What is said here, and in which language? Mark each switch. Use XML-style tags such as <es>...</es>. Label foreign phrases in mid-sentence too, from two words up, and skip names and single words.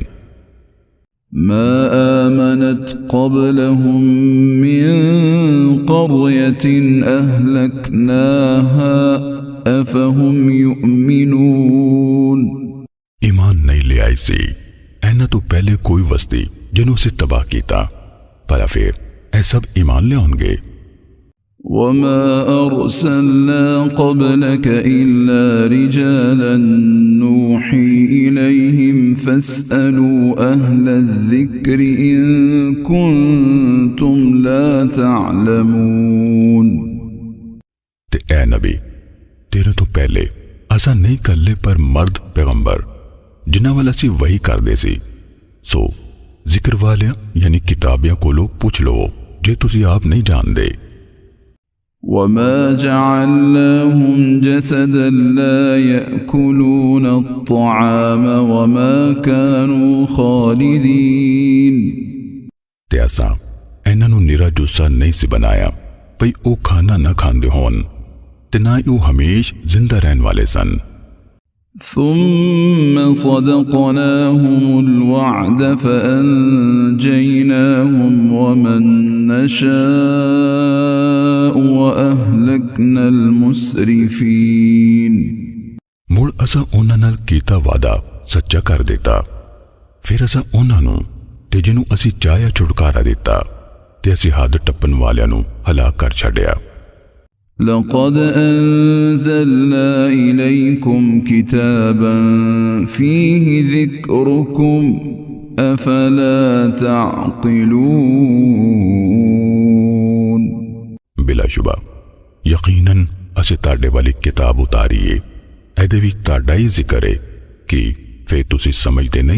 <ar>ما آمنت قبلهم من قرية أهلكناها أفهم يؤمنون.</ar> <pa>ایمان نہیں لے آئی سی اینہاں توں پہلے کوئی وستی جنہاں سے تباہ کیتا بھلا فیر اے سب ایمان لے ہونگے.</pa> <ar>وما أرسلنا قبلك إلا رجالا نوحي إليهم فاسألوا أهل الذكر إن كنتم لا تعلمون.</ar> <pa>تے اے نبی تیرے توں پہلے اساں نہیں کرلے پر مرد پیغمبر جنہاں وَل اسیں وحی کردے سی سو ذکر والے یعنی کتابیاں کولوں پچھ لو جے تسیں آپ نہیں جاندے.</pa> <ar>وما جعلناهم جسدا لا يأكلون الطعام وما كانوا خالدين.</ar> <pa>تے اساں اینہاں نوں نرا جثہ نہیں سی بنایا بئی او کھانا نہ کھاندے ہون تے نا ای او ہمیش زندہ رہن والے سن.</pa> <ar>ثم صدقناهم الوعد فأنجيناهم ومن نشاء وأهلكنا المسرفين।</ar> <pa>مڑ اساں اوہناں نال کیتا وعدہ سچا کر دتا فیر اساں اوہناں نوں تے جنہاں اسیں چاہیا چھٹکارا دتا تے اسیں حد ٹپن والیاں نوں ہلاک کر چھڈیا.</pa> <ar>لقد أنزلنا إليكم كتابا فيه ذكركم أفلا تعقلون.</ar> <pa>بلاشبہ یقیناً اسیں تاڑے والی کتاب اتاری اے ایدے وچ تاڑا ای ذکر ہے کہ فیر تسیں سمجھتے نہیں.</pa>